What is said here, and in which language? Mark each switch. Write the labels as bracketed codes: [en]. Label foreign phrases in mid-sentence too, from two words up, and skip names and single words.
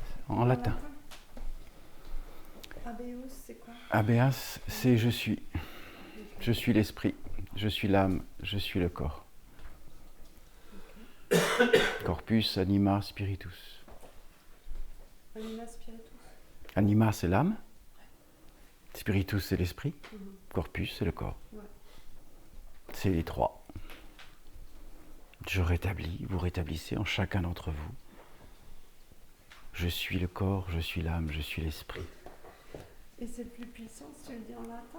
[fr] en latin. Habeus, c'est quoi? Habeas, c'est je suis. Je suis l'esprit, je suis l'âme, je suis le corps. [la] Corpus, anima, spiritus. Anima spiritus. Anima, [fr] c'est l'âme. Spiritus, c'est l'esprit. Corpus, c'est le corps. Ouais. C'est les trois. Je rétablis, vous rétablissez en chacun d'entre vous. Je suis le corps, je suis l'âme, je suis l'esprit. Et c'est plus puissant si tu le dis en latin?